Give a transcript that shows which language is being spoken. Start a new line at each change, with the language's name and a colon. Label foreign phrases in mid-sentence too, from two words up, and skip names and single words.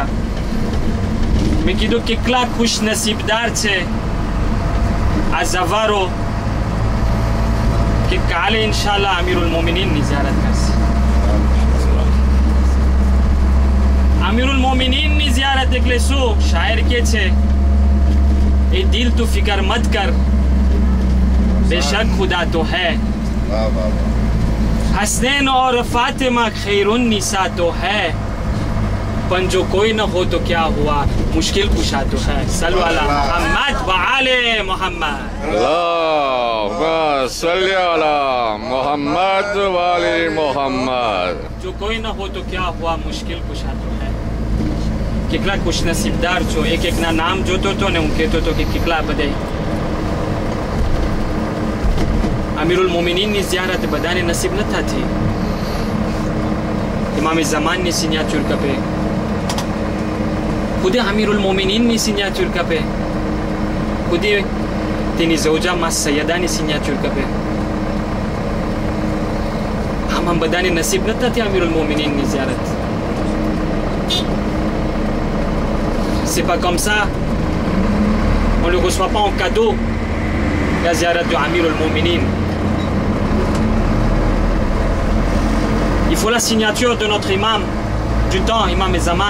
Gujarati: મેં કીધું કેટલા ખુશ નસીબદાર છે આ ઝવારો કે કાલે ઇન્શાલ્લાહ અમીરુલ મોમિનીનની ઝિયારત કરશે। અમીરુલ મોમિનીનની ઝિયારત એટલે શું? શાયર કે છે
Urdu: اے دل تو فکر مت کر بیشک خدا تو ہے, حسنین اور فاطمہ خیرالنساء تو ہے، پن جو کوئی نہ ہو تو کیا ہوا مشکل کشا تو ہے۔
Arabic: صلو علی محمد و آل محمد۔ اللہم صلی علی محمد و آل محمد۔
Urdu: جو کوئی نہ ہو تو کیا ہوا مشکل کشا تو ہے۔
Gujarati: કેટલા ખુશ નસીબદાર છો, એક એકના નામ જોતો હતો ને હું કહેતો હતો કે કેટલા બધાય અમીરુલ મોમિનીનની ઝિયારત બધાને નસીબ ન થતી। ઇમામે ઝમાનની સિગ્નેચર કપે, ખુદે અમીરુલ મોમિનીનની સિગ્નેચર કપે, ખુદે તેની ઝૌજા માં સૈયદાની સિગ્નેચર કપે। આમ બધાને નસીબ ન થતી અમીરુલ મોમિનીનની ઝિયારત।
French: C'est pas comme ça, on ne le reçoit pas en cadeau, la ziyarat de Amir al-Mouminin. Il faut la signature de notre imam du temps, imam Zaman.